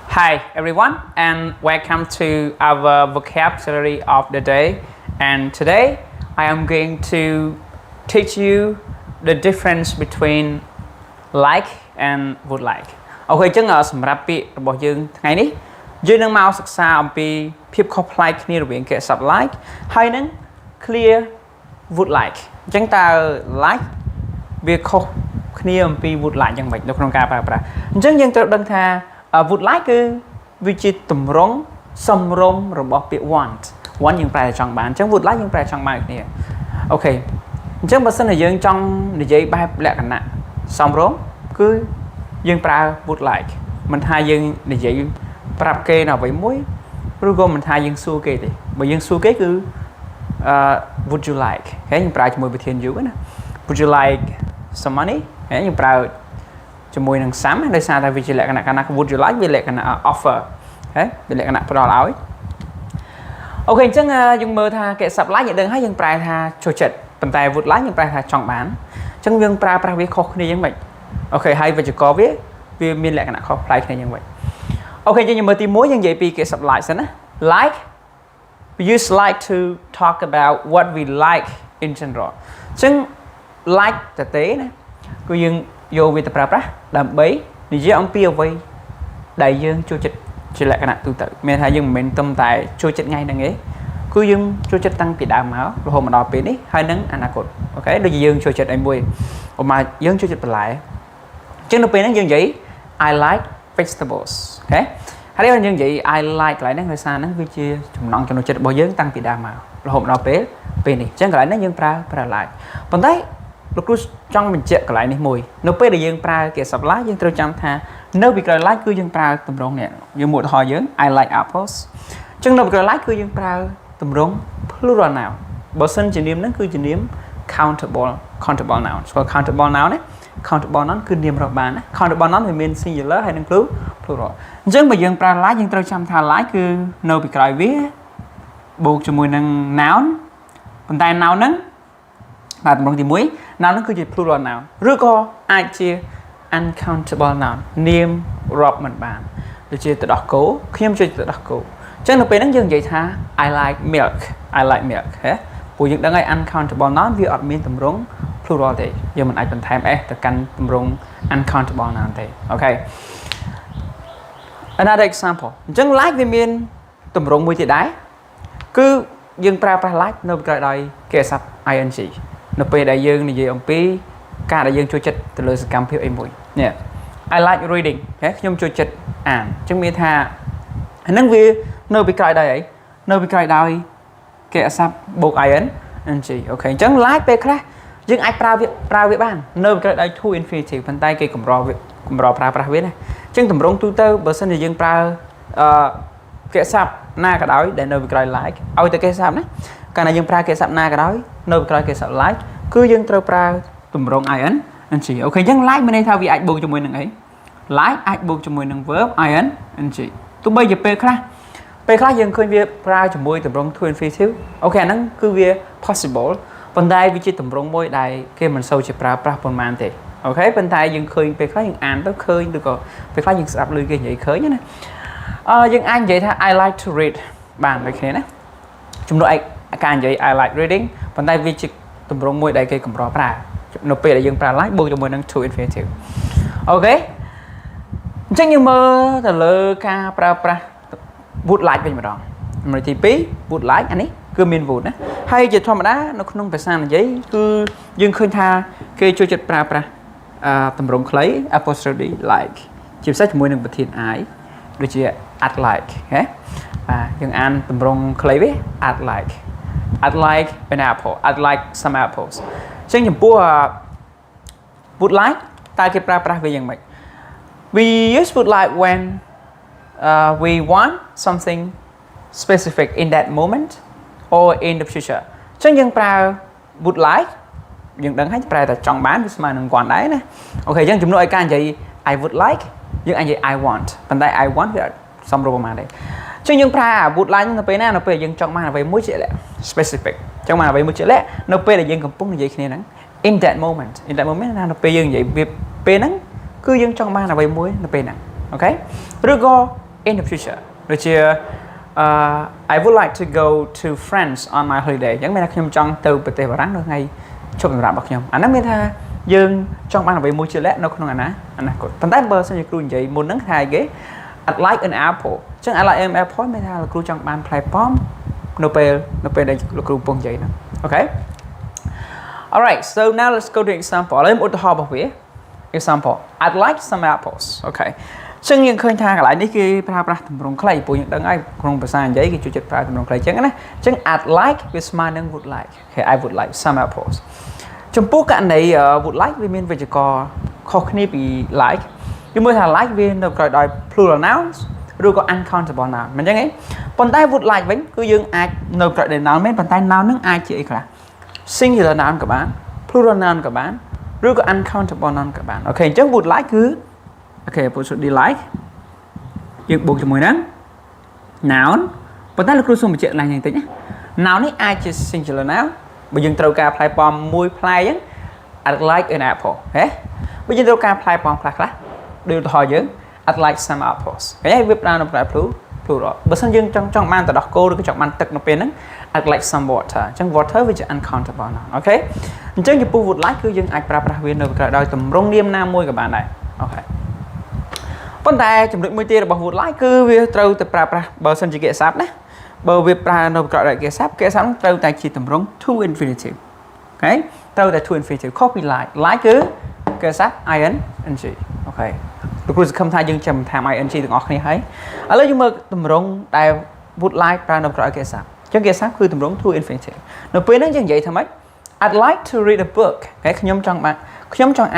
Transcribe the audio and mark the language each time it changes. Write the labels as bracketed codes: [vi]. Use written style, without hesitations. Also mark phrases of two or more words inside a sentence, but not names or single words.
[en] Hi everyone and welcome to our vocabulary of the day, and today I am going to teach you the difference between like and would like. [km] Ok,ចឹងសម្រាប់ពាក្យរបស់យើងថ្ងៃនេះយើងនឹងមកសិក្សាអំពីភាពខុសប្លែកគ្នារវាងគេសព្ទ like ហើយនឹង [en] clear would like [km] អញ្ចឹងតើ like វាខុសគ្នាអំពី [en] would like [km] យ៉ាងម៉េចនៅក្នុងការប្រើប្រាស់អញ្ចឹងយើងត្រូវដឹងថា [en] would like [km] គឺវាជាទ ម្រង់សំរុំរបស់ពាក្យ want យើងប្រែចង់បានអញ្ចឹង [en] would like [km] យើងប្រែចង់បានគ្នាអូខេអញ្ចឹងបើសិនជាយើងចង់និយាយបែបលក្ខណៈសំរុំគឺយើងប្រើ [en] would like [km] មិនថាយើងនិយាយប្រាប់គេនៅអ្វីមួយឬក៏មិនថាយើងសួរគេទេបើយើងសួរគេគឺ [en] would you like [km] ហើយយើងប្រើជាមួយវិ ធាន you ណា [en] would you like some money [km] ហើយយើងប្រើជាមួយនឹង some ដោយសារតែវាជាលក្ខណៈកាលណា [en] would you like [km] វាលក្ខណៈ offer ហើយវាលក្ខណៈផ្ដល់ឲ្យអូខេអញ្ចឹងយើងមើលថាគេសព្ទ like យើងដឹងហើយយើងប្រែថាចូលចិត្តប៉ុន្តែ would like យើងប្រែថាចង់បានអញ្ចឹងយើងប្រើប្រាស់វាខុសគ្នាយ៉ាងម៉េចអូខេហើយវេយ្យាករណ៍វាមានលក្ខណៈខុសប្លែកគ្នាយ៉ាងម៉េចអូខេយើងមើលទី1យើងនិយាយពីគេសព្ទ like សិនណា [en] like we use like to talk about what we like in general [km] អញ្ចឹង like តទេណាគឺយើងយកវាទៅប្រើប្រាស់ដើម្បីនិយាយអំពីអ្វីដែលយើងចូលចិត្តជាលក្ខណៈទូទៅមានថាយើងមិនមែនត្រឹមតែចូលចិត្តថ្ងៃហ្នឹងទេគឺយើងចូលចិត្តតាំងពីដើមមករហូតមកដល់ពេលនេះហើយនឹងអនាគតអូខេដូចជាយើងចូល ចិត្តអីមួយឧបមាយើងចូលចិត្តបន្លែអញ្ចឹងនៅពេលហ្នឹងយើងនិយាយ [en] I like vegetables [km] អូខេហើយយើងនិយាយ [en] I like [km] កន្លែងហ្នឹងដោយសារហ្នឹងវាជាចំណង់ចំណូលចិត្តរបស់យើងតាំងពីដើមមករហូតមកដល់ពេលនេះអញ្ចឹងកន្លែងហ្នឹងយើងប្រើ like ប៉ុន្តែលោកគ្រូច ង់បញ្ជាក់កន្លែងនេះមួយនៅពេលដែលយើងប្រើគេសព្ទ like យើងត្រូវចាំថានៅពីក្រោយ like គឺយើងប្រើទម្រង់នេះយើងមកឧទាហរណ៍យើង [en] I like apples [km] អញ្ចឹងនៅពីក្រោយ like គឺ យើងប្រើទម្រង់ [en] plural noun [km] បើសិនជានាមហ្នឹងគឺជានាម [en] countable noun [km] ស្គាល់ [en] countable noun [km] ទេ [en] countable noun [km] គឺនាមរាប់បានណា [en] countable noun [km] វា មាន singular ហើយនិង plural អញ្ចឹងបើយើងប្រើ like យើងត្រូវចាំថា like គឺនៅពីក្រោយវាបូកជាមួយនឹង noun ប៉ុន្តែ noun ហ្នឹងបាទទម្រង់ទី1 noun ហ្នឹងគឺជា [en] plural noun [km] ឬក៏អាចជា [en] uncountable noun [km] នាមរាប់មិនបានដូចជាទឹកដោះគោខ្ញុំជួយទឹកដោះគោអញ្ចឹងនៅពេលហ្នឹងយើងនិយាយថា [en] I like milk [km] ហ៎ព្រោះយើងដឹងហើយ [en] uncountable noun [km] វាអត់មានទម្រង់ plural ទេយើងមិនអាចបន្ថែម s ទៅកាន់ទម្រង់ [en] uncountable noun [km] ទេអូខេ [en] another example [km] អញ្ចឹង like វាមានទម្រង់មួយទៀតដែរគឺយើងប្រើប្រាស់ like នៅក្រោយដោយគេសព្ទ ing នៅពេលដែលយើងនិយាយអំពីការដែលយើងចូលចិត្តទៅលើសកម្មភាពអីមួយនេះ [en] I like reading [km] ខ្ញុំចូលចិត្តអានអញ្ចឹងមានថាហ្នឹងវានៅពីក្រោយដោយអីនៅពីក្រោយដោយគេសព្ទបូក ing អូខេអញ្ចឹង like ពេលខ្លះយើងអាចប្រើវាបាននៅពីក្រោយដោយ [en] to infinitive [km] ប៉ុន្តែគេកម្រប្រើប្រាស់វាណាអញ្ចឹងតម្រងទូទៅបើសិនជាយើងប្រើគេសព្ទណាក៏ដោយដែលនៅពីក្រោយ like ឲ្យតែគេសព្ទណាកាលណាយើងប្រើគេសព្ទណាក៏ដោយនៅពីក្រោយគេសព្ទ like គឺយើងត្រូវប្រើទម្រង់ ing អូខេអញ្ចឹង like មានន័យថាវា អាចបូកជាមួយនឹងអី like អាចបូកជាមួយនឹង [en] verb ing [km] ទោះបីជាពេលខ្លះយើងឃើញវាប្រើជាមួយទម្រង់ [en] to infinitive [km] អូខេអាហ្នឹងគឺវា possible ប៉ុន្តែវាជាទម្រង់មួយដែលគេមិនសូវជាប្រើប្រាស់ប៉ុ ន្មានទេអូខេប៉ុន្តែយើងឃើញពេលខ្លះយើងអានទៅឃើញឬក៏ពេលខ្លះយើងស្ដាប់ឮគេនិយាយឃើញណាយើងអាចនិយាយថា [en] I like to read [km] បានដូចគ្នាណា ជំនួសឲ្យការនិយាយ [en] I like reading [km] ប៉ុន្តែវាជាទម្រង់មួយដែលគេកម្រប្រើនៅពេលដែលយើងប្រើ like បូកជាមួយនឹង [en] to infinitive [km] អូខេអញ្ចឹងយើងមើលទៅលើការប្រើប្រាស់ [en] would like [km] វិញម្ដងចំណុចទី2 [en] would like [km] អានេះគឺមាន would ណាហើយជាធម្មតានៅក្នុងភាសានិយាយគឺយើងឃើញថាគេចូលចិត្តប្រើប្រាស់ទម្រង់ខ្លី [en] apostrophe like [km] ជាពិសេសជាមួយនឹងប្រធាន I ដូចជា [en] at like [km] ហ៎បាទយើងអានទម្រង់ខ្លីវា [en] at like an apple I'd like some apples [km] អញ្ចឹងចំពោះ [en] would like [km] តើគេប្រើប្រាស់វាយ៉ាងម៉េច [en] we use would like when we want something specific in that moment or in the future [km] អញ្ចឹងយើងប្រើ [en] would like [km] យើងដឹងហើយប្រើតែចង់បានវាស្មើនឹងគាត់ដែរណាអូខេអញ្ចឹងជំនួសឲ្យការនិយាយ [en] I would like [km] យើងអាចនិយាយ [en] I want [km] ប៉ុន្តែ [en] I want [km] វាអត់សមរម្យប៉ុន្មានទេអញ្ចឹងយើងប្រើ [en] would like [km] នៅពេលណានៅពេលយើងចង់បានអ្វីមួយជាក់លាក់ specific ចង់បានអ្វីមួយជាក់លាក់នៅពេលដែលយើងកំពុងនិយាយគ្នាហ្នឹង [en] in that moment [km] ណានៅពេលយើងនិយាយវាពេលហ្នឹងគឺយើងចង់បានអ្វីមួយនៅពេលហ្នឹងអូខេឬក៏ [en] in the future [km] ដូចជា [en] I would like to go to France on my holiday [km] អញ្ចឹងមានថាខ្ញុំចង់ទៅប្រទេសបារាំងនៅថ្ងៃឈប់សម្រាករបស់ខ្ញុំអាហ្នឹងមានថាយើងចង់បានអ្វីមួយជាក់លាក់នៅក្នុងអនាគតប៉ុន្តែបើសិនជាគ្រូនិយាយមុនហ្នឹងថាគេ [en] I'd like an apple [km] អញ្ចឹង [en] I'd like an apple [km] មានថាលោកគ្រូចង់បានផ្លែប៉ោមនៅពេលដែលលោកគ្រូពងនិយាយហ្នឹងអូខេ [en] Alright so now let's go to example [km] ឥឡូវឧទាហរណ៍របស់វា [en] example I'd like some apples [km] អូខេចឹងយើងឃើញថាកន្លែងនេះគេប្រើប្រាស់ទម្រង់ខ្លីព្រោះយើងដឹង ហើយក្នុងភាសានិយាយគេចូលចិត្តប្រើទម្រង់ខ្លីចឹងណាចឹង [en] I'd like [km] វាស្មើនឹង [en] would like okay I would like some apples [km] ចំពោះករណី [en] would like [km] វាមានវេយ្យាករណ៍ខុសគ្នាពី like គឺមើលថា like វានៅក្រោយដោយ [en] plural nouns [km] ឬក៏ [en] uncountable noun [km] មិនចឹងទេប៉ុន្តែ [en] would like [km] វិញគឺយើងអាចនៅក្រោយដោយ noun មែនប៉ុន្តែ noun នឹងអាចជាអីខ្លះ [en] singular noun [km] ក៏បាន [en] plural noun [km] ក៏បានឬក៏ [en] uncountable noun [km] ក៏បានអូខេអញ្ចឹង [en] would like [km] គឺអូខេ [en] put should be like [km] យើងបូកជាមួយនឹង noun ប៉ុន្តែលោកគ្រូសូមបញ្ជាក់ឡើងបន្តិចណា noun នេះអាចជា [en] singular noun [km] បើយើងត្រូវការផ្លែប៉ោមមួយផ្លែអញ្ចឹង [en] I'd like an apple [km] ហេបើយើងត្រូវការផ្លែប៉ោមខ្លះដូចឧទាហរណ៍យើង [en] I'd like some apples [km] ឃើញហើយវាប្រើនៅផ្លែ plural បើសិនយើងចង់បានទឹកដោះគោឬក៏ចង់បានទឹកនៅពេលហ្នឹង [en] I'd like some water [km] អញ្ចឹង water វាជា [en] uncountable noun [km] អូខេអញ្ចឹងចំពោះ [en] would like [km] គឺយើងអាចប្រើប្រាស់វានៅក្រៅដោយ ទម្រង់នាមណាមួយក៏បានដែរអូខេប៉ុន្តែចំណុចមួយទៀតរបស់ [en] would like [km] គឺវាត្រូវតែប្រើប្រាស់បើសិនជាកិច្ចសព្ទណាបើវាប្រើនៅក្រៅដោយកិច្ចសព្ទហ្នឹងត្រូវតែជាទម្រង់ [en] to infinitive [km] អូខេត្រូវតែ [en] to infinitive copy like [km] គឺកិច្ចសព្ទ ing អូខេលោកគ្រូស ង្ឃឹមថាយើងចាំតាម ing ទាំងអស់គ្នាហើយឥឡូវយើងមើលទម្រង់ដែល [en] would like [km] ប្រើនៅក្រៅកិច្ចសព្ទអញ្ចឹងកិច្ចសព្ទគឺទម្រង់ [en] to infinitive [km] នៅពេលហ្នឹងយើងនិយាយថាម៉េច [en] I'd like to read a book [km] អូខេខ្ញុំចង់អា